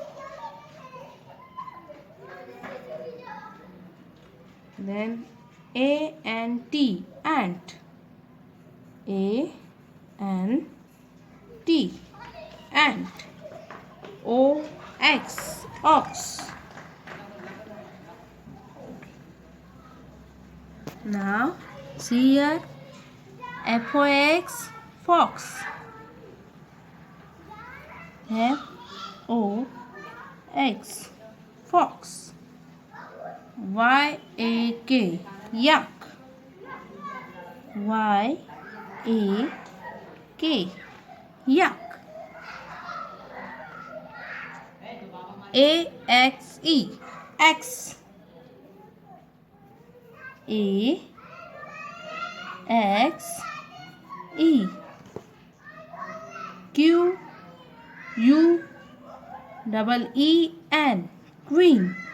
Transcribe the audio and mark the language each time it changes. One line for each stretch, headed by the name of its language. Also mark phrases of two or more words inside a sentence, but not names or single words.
English: Then ANT ant. ANT ant. OX ox. Now see here, F-O-X, fox. F-O-X, fox. Y-A-K, yak. Y-A-K, yak. A-X-E, X. A-X-E, Q-U-E-E-N, queen.